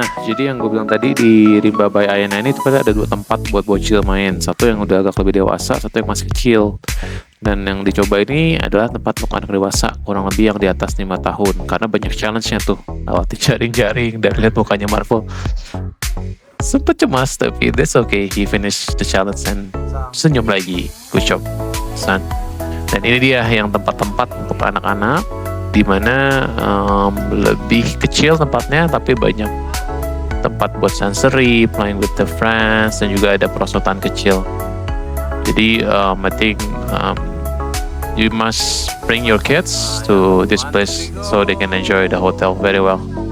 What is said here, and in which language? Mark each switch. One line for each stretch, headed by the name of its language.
Indonesian: jadi yang gue bilang tadi di Rimba by Ayana ini itu ada 2 tempat buat bocil main. Satu yang udah agak lebih dewasa, satu yang masih kecil. Dan yang dicoba ini adalah tempat untuk anak dewasa, kurang lebih yang di atas 5 tahun. Karena banyak challenge-nya tuh, lewati jaring-jaring dan lihat mukanya Marvel. Sempet cemas, tapi
English: that's okay. He finished the challenge and
Indonesian: senyum lagi.
English: Good job, son.
Indonesian: Dan ini dia yang tempat-tempat untuk anak-anak, dimana lebih kecil tempatnya, tapi banyak tempat buat sensory,
English: playing with the friends,
Indonesian: dan juga ada perosotan kecil.
English: Jadi I think you must bring your kids to this place so they can enjoy the hotel very well.